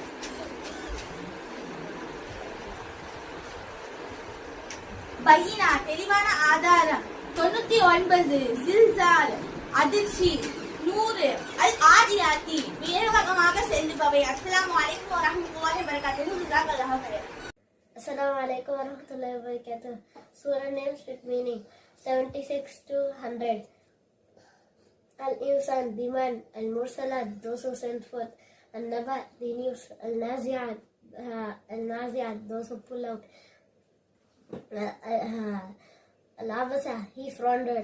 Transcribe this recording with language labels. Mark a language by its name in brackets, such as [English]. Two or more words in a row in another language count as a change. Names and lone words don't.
[Tamil] பையினா தெளிவான ஆதாரம். 99. ஜில்சால் அதிர்ச்சி. 100. அல் ஆதியாத்தி வேகமாக செல்லுபவை. [Arabic] السلام عليكم ورحمة الله وبركاته. جزاك الله خير. السلام عليكم ورحمة الله وبركاته. [English] Surah names with meaning. 76 to 100. Al-Insan, the man. Al-Mursalat, those who send forth. Al-Naba, the news. Al-Nazi'at, those who pull out. Al-Abasa, he frowned.